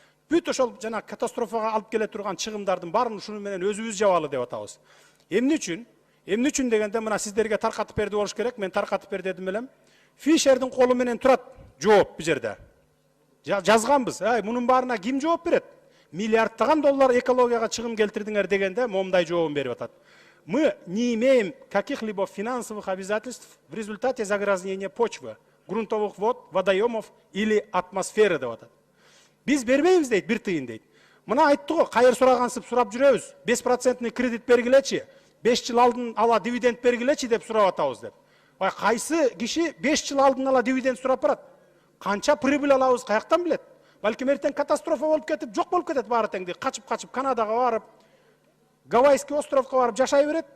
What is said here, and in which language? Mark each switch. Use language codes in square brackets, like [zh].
[ky] Бүт ошол жана катастрофага алып келе турган чыгымдардын баарын ушуну менен өзүбүз жабалы деп атабыз. Эмне үчүн дегенде мына сиздерге таркатып берди болуш керек, мен таркатып бер дедим элем. Фишердин колу менен турат жооп бу жерде. Жазганбыз, мунун баарына ким жооп берет? Миллиардтаган доллар экологияга чыгым келтирдиңер дегенде момундай жообун берип атат. [ru] Мы не имеем каких-либо финансовых обязательств в результате загрязнения почвы, грунтовых вод, водоемов или атмосферы [ky] деп атат. Биз бербейбиз дейт, бир тыйын дейт. Мына айтты го, кайыр сурагансып сурап жүрөбүз. 5% кредит бергилечи, 5 жыл алдын ала дивиденд бергилечи деп сурап атабыз деп. Кайсы киши 5 жыл алдын ала дивиденд сурап барат? Канча прибыль алабыз, каяктан билет? Балким эртең катастрофа болуп кетип, жок болуп кетет баары теңди. Качып Канадага барып, Гавайский островко барып жашай берет.